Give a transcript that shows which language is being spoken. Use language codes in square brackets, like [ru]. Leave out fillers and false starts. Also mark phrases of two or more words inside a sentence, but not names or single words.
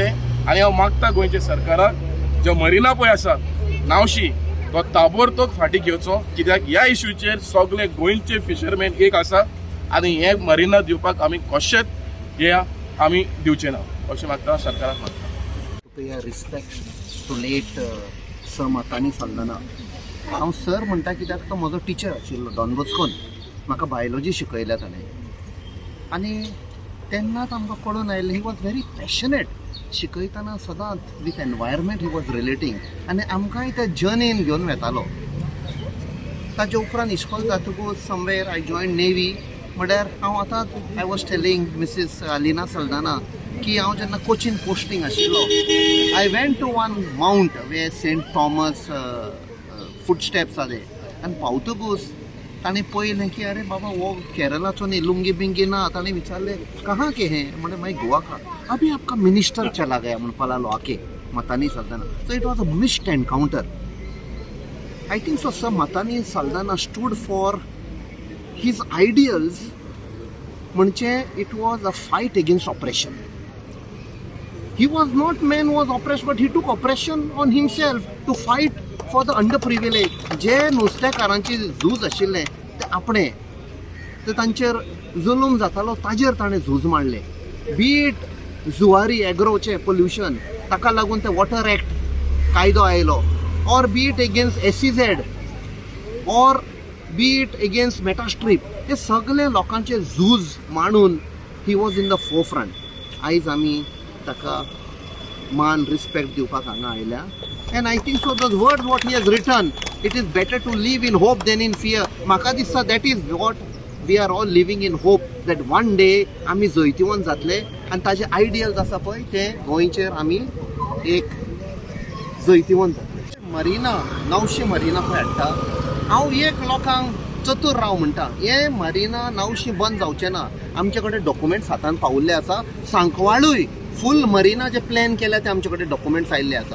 [kok] आनी हांव मागता गोंयच्या सरकाराक जो मरिना पळय आसा नावशी, तो ताबडतोब फाटी घेवचो, कित्याक ह्या इश्यूचेर सगळे गोंयचे फिशरमॅन एक आसा आनी हे मरिना दिवपाक आमी कशेंच हे आमी दिवचे ना अशें म्हाका सरकाराक मागता. [en] To pay respect to late Sir मातानी सालदाना. [kok] हांव सर म्हणटा कित्याक तो म्हजो टिचर आशिल्लो डॉन बॉस्कोन. म्हाका बायोलॉजी शिकयल्या ताणें आनी तेन्नाच आमकां कळून आयलें [en] he was very passionate. [kok] शिकयतना सदांच [en] with environment he was relating [kok] आनी आमकांय त्या जर्नीन घेवन वेतालो. ताचे उपरांत इश्कॉल जातकूच [en] somewhere I join navy. [kok] म्हळ्यार हांव आतां [en] I was telling Mrs Lina Saldanha [kok] की हांव जेन्ना कोचीन पोस्टींग आशिल्लो, [en] I went to one mount where St Thomas footsteps [kok] आले आनी पावतकूच ताणें पळयलें की अरे बाबा वो केरलाचो न्ही, लुंगी बिंगी ना. ताणें विचारलें [hi] कहाँ के हैं, [kok] म्हणजे मागीर [hi] गोवा का. अभी आपका मिनिस्टर चला गया [kok] म्हणपाक लागलो आके [hi] मातानी सालदाना. [en] So it was a missed encounter. I think so Sir मातानी सालदाना stood for his ideals, म्हणजे it was a fight against oppression. He was not man who was oppressed, but he took oppression on himself to fight for the underprivileged. [kok] जे नुस्तेकारांची झूज आशिल्लें ते आपणें, ते तांचेर जुलूम जातालो ताजेर ताणें झूज मारलें. बीट जुवारी एग्रोचें पोल्युशन, ताका लागून ते वॉटर एक्ट कायदो आयलो, [en] or be it against SEZ, or be it against Metastrip. [kok] हे सगळे लोकांचे झूज मांडून [en] he was in the forefront. [kok] आयज आमी ताका मान रिस्पेक्ट दिवपाक हांगा आयल्या. [en] And I think so the words what he has written, it is better to live in hope than in fear. [kok] म्हाका दिसता [en] that is what we are all living in hope that one day [kok] आमी जैतिवंत जातले आनी ताजे आयडियल्स आसा पळय ते गोंयचेर आमी एक जैतिवंत जातले. मरिना नावशी मरिना पळय हाडटा, हांव एक लोकांक चतूर राव म्हणटा, हे मरिना नावशी बंद जावचें ना. आमचे कडेन डॉक्युमेंट्स हातान पावुल्ले आसा. सांकवाळूय फूल मरिना जे प्लॅन केल्या ते आमचे कडेन डॉक्युमेंट्स आयिल्ले आसा.